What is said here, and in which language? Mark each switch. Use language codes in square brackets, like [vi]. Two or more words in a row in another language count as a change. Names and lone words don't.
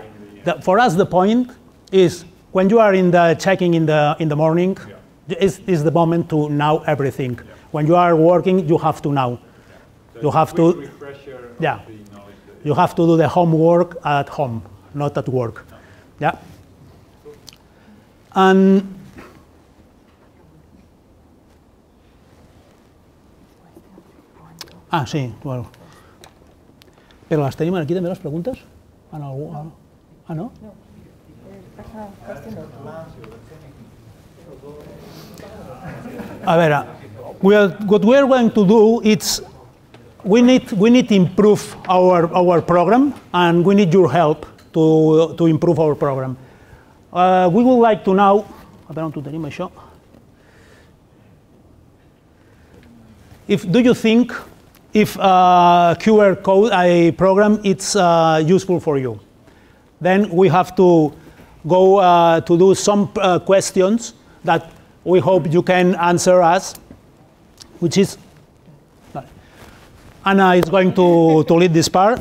[en] For us, the point is when you are in the checking in the morning, is the moment to know everything. Yeah. When you are working, you have to know. So You have to. Refresher of Yeah. the knowledge that You have to do the homework at home, not at work. No. Yeah. And [ca] sí, bueno. Pero las tenim aquí també les preguntes? En algú? No? A veure, [en] what we are going to do is we need to improve our program, and we need your help to improve our program. We would like to know, [ca] a veure on ho tenim això. [en] Do you think if QR code a program it's useful for you? Then we have to go to do some questions that we hope you can answer us, which is Anna is going to lead this part.